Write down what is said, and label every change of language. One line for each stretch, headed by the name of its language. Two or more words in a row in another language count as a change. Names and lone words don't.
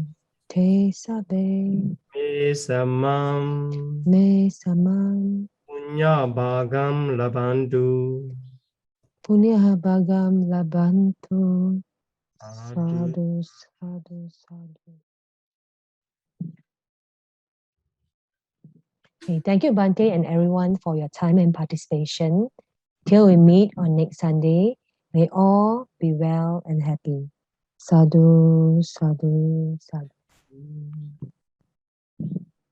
Pali: Te sabbe. Me samam. Me samam. Punya bhagam labantu. Punya bhagam labantu. Sādhu. Sadhu, sadhu, sadhu.
English: Okay, thank you, Bhante, and everyone for your time and participation. Till we meet on next Sunday, may all be well and happy.
Pali: Sadhu, sadhu, sadhu.